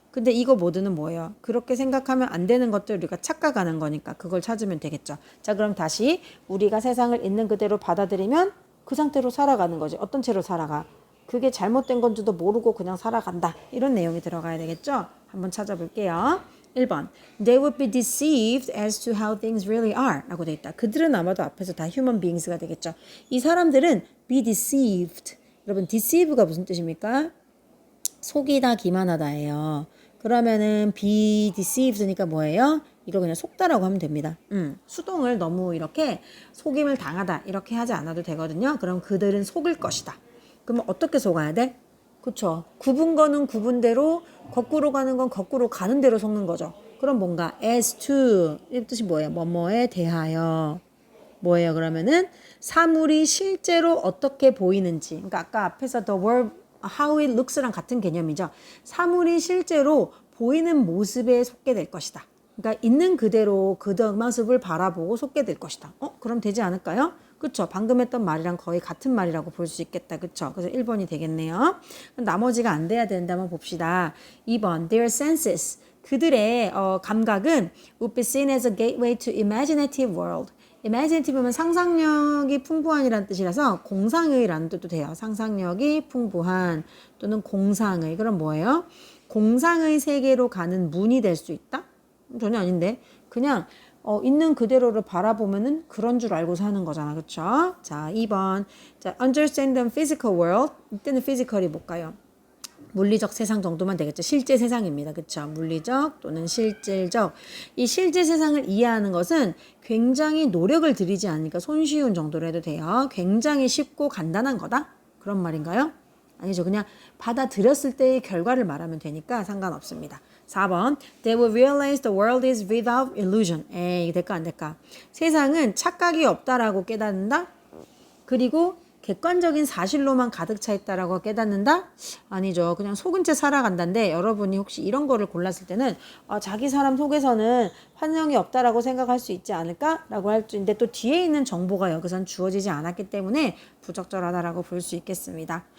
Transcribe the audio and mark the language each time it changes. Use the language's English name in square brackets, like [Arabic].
[Korean] 근데 이거 모두는 뭐예요? 그렇게 생각하면 안 되는 것들 우리가 착각하는 거니까 그걸 찾으면 되겠죠. 자, 그럼 다시 우리가 세상을 있는 그대로 받아들이면 그 상태로 살아가는 거지. 어떤 채로 살아가? 그게 잘못된 건지도 모르고 그냥 살아간다. 이런 내용이 들어가야 되겠죠? 한번 찾아볼게요. 1번. [English] They would be deceived as to how things really are [Korean] 라고 돼 있다. 그들은 아마도 앞에서 다 human beings가 되겠죠. 이 사람들은 [English] be deceived. [Korean] 여러분 deceive가 무슨 뜻입니까? 속이다 기만하다예요. 그러면은 [English] be deceived [Korean] 니까 뭐예요? 이거 그냥 속다라고 하면 됩니다. 수동을 너무 이렇게 속임을 당하다 이렇게 하지 않아도 되거든요. 그럼 그들은 속을 것이다. 그러면 어떻게 속아야 돼? 그쵸. 굽은 거는 굽은 대로, 거꾸로 가는 건 거꾸로 가는 대로 속는 거죠. 그럼 뭔가 [English] as to [Korean] 이 뜻이 뭐예요? 뭐뭐에 대하여 뭐예요? 그러면은 사물이 실제로 어떻게 보이는지. 그러니까 아까 앞에서 [English] the world how it looks [Korean] 랑 같은 개념이죠. 사물이 실제로 보이는 모습에 속게 될 것이다. 그러니까 있는 그대로 그 모습을 바라보고 속게 될 것이다. 그럼 되지 않을까요? 그쵸? 방금 했던 말이랑 거의 같은 말이라고 볼 수 있겠다. 그쵸? 그래서 1번이 되겠네요. 나머지가 안 돼야 되는데 한번 봅시다. [English] 2번, their senses. [Korean] 그들의 감각은 [English] would be seen as a gateway to imaginative world. [Korean] imaginative는 상상력이 풍부한이라는 뜻이라서 공상의라는 뜻도 돼요. 상상력이 풍부한 또는 공상의. 그럼 뭐예요? 공상의 세계로 가는 문이 될 수 있다? 전혀 아닌데. 그냥 있는 그대로를 바라보면은 그런 줄 알고 사는 거잖아. 그쵸? 자, 2번. [English] 자, understand the physical world. [Korean] 이때는 physical이 뭘까요? 물리적 세상 정도만 되겠죠. 실제 세상입니다. 그쵸? 물리적 또는 실질적. 이 실제 세상을 이해하는 것은 굉장히 노력을 들이지 않으니까 손쉬운 정도로 해도 돼요. 굉장히 쉽고 간단한 거다? 그런 말인가요? 아니죠. 그냥 받아들였을 때의 결과를 말하면 되니까 상관없습니다. 4번. [English] They will realize the world is without illusion. [Korean] 에이, 될까 안 될까? 세상은 착각이 없다라고 깨닫는다? 그리고 객관적인 사실로만 가득 차 있다라고 깨닫는다? 아니죠. 그냥 속은 채 살아간다인데 여러분이 혹시 이런 거를 골랐을 때는 자기 사람 속에서는 환영이 없다라고 생각할 수 있지 않을까라고 할 수 있는데 또 뒤에 있는 정보가 여기선 주어지지 않았기 때문에 부적절하다라고 볼 수 있겠습니다.